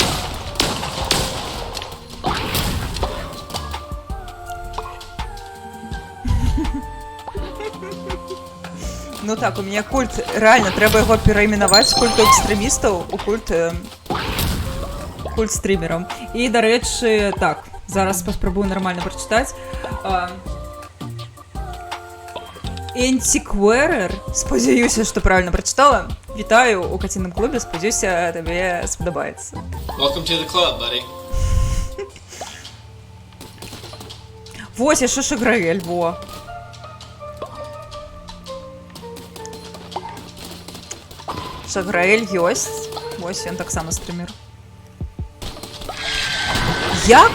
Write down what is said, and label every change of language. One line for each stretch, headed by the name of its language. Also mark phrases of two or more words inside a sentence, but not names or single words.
Belarusian: Ну так,
Russian: у меня культ, реально,
Belarusian: трэба яго перайменаваць з культу экстрэмістаў у культ стримерам. І, дарэчы, так, зараз паспрабую нармальна прачытаць. Энтиквэрер, спадзяюся, што правильно прачытала. Вітаю у каційным клубе, спадзяюся, табе спадабаецца.
English: Welcome to the club, buddy.
Belarusian: Вось, яшчэ Шаграэль, во. Шаграэль ёсць. Вось, ён таксама стрімер. Як?